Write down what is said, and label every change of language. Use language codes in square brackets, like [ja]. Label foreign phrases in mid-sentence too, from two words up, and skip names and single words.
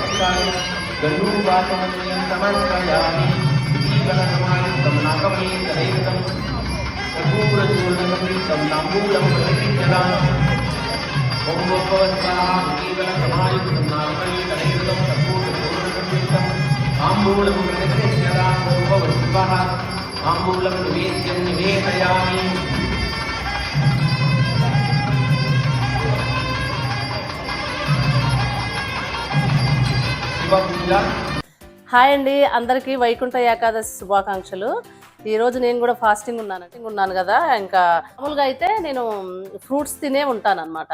[sa] गणूवाचमनीयं समर्पयामि दीपनसमायुक्तं नागमेकदैवतं कर्पूरचूर्णसंयुक्तं ताम्बूलं प्रतिष्ठितम् ॐ भगवत्पाः दीपनसमायुक्तं नागमेकदैवतं कर्पूरचूर्णसंयुक्तं ताम्बूलं प्रतिष्ठितम् ॐ भगवत्पाः ताम्बूलं निवेद्यं निवेदयामि [te] హాయ్ అండి, అందరికీ వైకుంఠ ఏకాదశి శుభాకాంక్షలు. ఈరోజు నేను కూడా ఫాస్టింగ్ ఉన్నాను కదా. ఇంకా మామూలుగా అయితే నేను ఫ్రూట్స్ తినే ఉంటాను అనమాట.